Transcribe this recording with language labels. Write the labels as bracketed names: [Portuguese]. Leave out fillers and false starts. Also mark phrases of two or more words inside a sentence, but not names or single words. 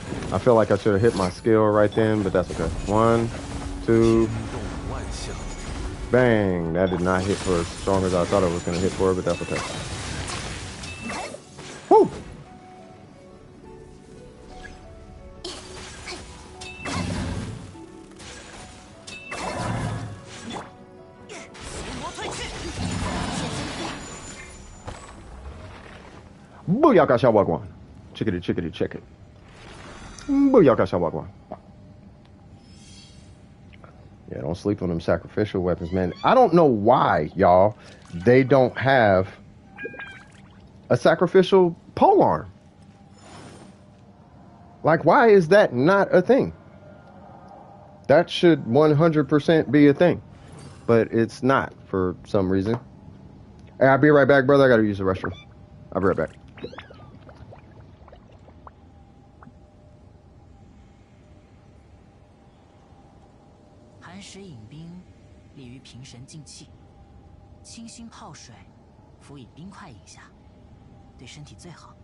[English] I feel like I should have hit my skill right then, but that's okay. 1, 2, bang. That did not hit for as strong as I thought it was going to hit for, but that's okay. Woo! Booyaka Shawagwan. Chickity, chickity, check it. Booyaka Shawagwan. Yeah, don't sleep on them sacrificial weapons, man. I don't know why, y'all, they don't have a sacrificial polearm. Like, why is that not a thing? That should 100% be a thing. But it's not for some reason. Hey, I'll be right back, brother. I gotta use the restroom. I'll be right back. [Chinese] 寒食饮冰，利于平神静气；清熏泡水，辅以冰块饮下，对身体最好。